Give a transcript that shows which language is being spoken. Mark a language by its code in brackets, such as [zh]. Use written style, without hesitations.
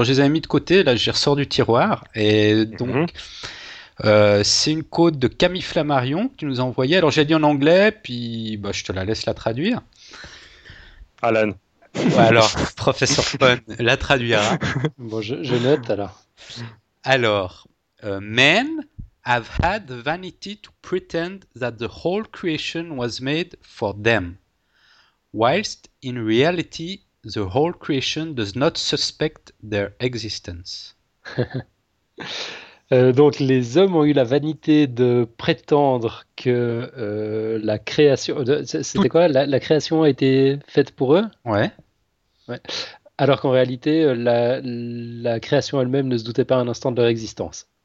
[fr] Alors je les avais mis de côté, là je les ressors du tiroir, et donc c'est une quote de Camille Flammarion que tu nous as envoyée. Alors j'ai dit en anglais, puis bah, je te la laisse la traduire. Alan. Ouais, alors, professeur Pun la traduira. Bon, je note alors. [en] Alors, men have had the vanity to pretend that the whole creation was made for them, whilst in reality the whole creation does not suspect their existence. [fr] Donc les hommes ont eu la vanité de prétendre que la création, c'était quoi? La création a été faite pour eux? Ouais. Ouais. Alors qu'en réalité, la création elle-même ne se doutait pas un instant de leur existence.